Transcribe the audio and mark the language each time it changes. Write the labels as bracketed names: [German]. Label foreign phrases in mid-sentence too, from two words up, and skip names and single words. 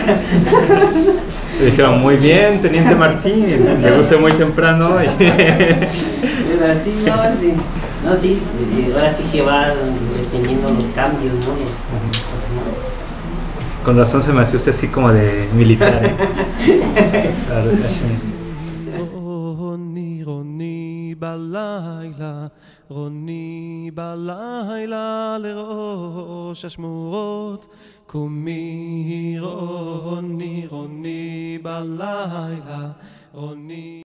[Spanish] Me dijeron, muy bien, Teniente Martín, llegó usted muy temprano. Pero así, no, sí, ahora sí que va teniendo los cambios, ¿no? Con razón se me hace usted así como de militar, ¿eh? [Hebrew] רוני בלילה, רוני בלילה לראש השמורות, קומי רוני בלילה, רוני